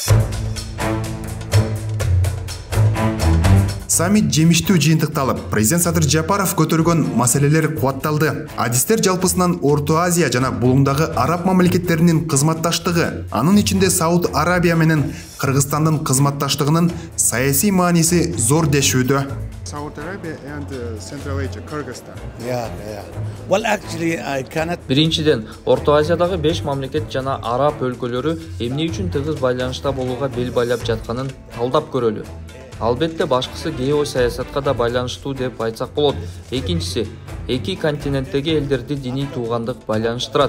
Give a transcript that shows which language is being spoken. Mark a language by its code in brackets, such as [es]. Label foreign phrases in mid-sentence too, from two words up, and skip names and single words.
[ky] Саммит жемиштүү жыйынтыкталып, президент Садыр Жапаров көтөргөн маселелер кубатталды. Адистер жалпысынан Орто Азия жана Булуңдагы араб мамлекеттеринин кызматташтыгы, анын ичинде Сауд Арабия менен Кыргызстандын кызматташтыгынын саясий мааниси зор дешүүдө. [en] Saudi Arabia and Central Asia, Kyrgyzstan. Yeah. Well, actually, I cannot. [ky] Биринчиден, Орто Азиядагы 5 мамлекет жана араб өлкөлөрү эмне үчүн тыгыз байланышта болууга бел байлап жатканын талдап көрөлү. Албетте башкысы геосаясатка да байланыштуу деп айтсак болот. Экинчиси, эки континенттеги элдерди диний туугандык байланыштырат.